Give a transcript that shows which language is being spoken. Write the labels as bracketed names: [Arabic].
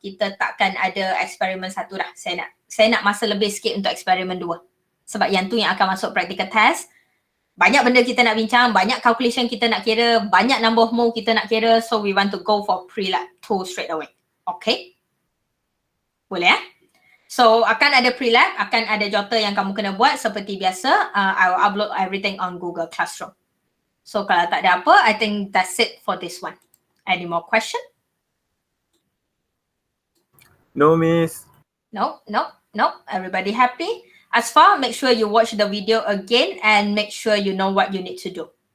[Malay] Kita takkan ada eksperimen 1 dah. Saya nak masa lebih sikit untuk eksperimen 2. Sebab yang tu yang akan masuk practical test. Banyak benda kita nak bincang, banyak calculation kita nak kira, banyak number of mole kita nak kira. [English] So we want to go for pre-lab 2 straight away. Okay? [Malay] Boleh So akan ada pre-lab, akan ada jota yang kamu kena buat seperti biasa. [English] I will upload everything on Google Classroom. So [Malay] kalau tak ada apa, [English] I think that's it for this one. Any more question? No, Miss. No. Everybody happy? As far, make sure you watch the video again and make sure you know what you need to do.